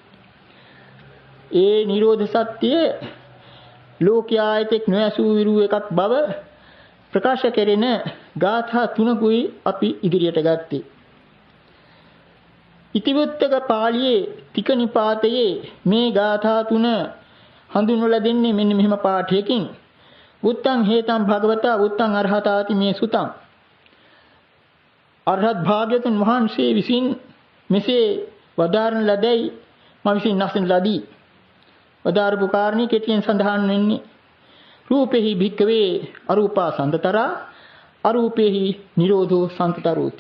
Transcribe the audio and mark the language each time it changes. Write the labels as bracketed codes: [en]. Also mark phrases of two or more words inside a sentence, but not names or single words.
[si] ඒ නිරෝධ සත්‍ය ලෝකයා ඇතෙක් නොඇසූ විරු එකක් බව ප්‍රකාශ කෙරෙන ගාථා තුනකුයි අපි ඉදිරියට ගත්තේ. ඉතිවුත්තක පාළියේ තික නිපාතයේ මේ ගාථා තුන හඳුන්වලා දෙන්නේ මෙන්න මෙහෙම පාඨයකින්. [pi] උත්තං හේතං භගවතා උත්තං අරහතාති මේ සුතං. [si] අරහත් භාග්‍යවතුන් වහන්සේ විසින් මෙසේ වදාරන ලදැයි මම විසින් නැසන ලදී. වදාරපු කාරණේ කෙටියෙන් සඳහන් වෙන්නේ [pi] රූපෙහි භික්කවේ අරූපා සම්දතරා අරූපෙහි නිරෝධෝ සම්තරෝති.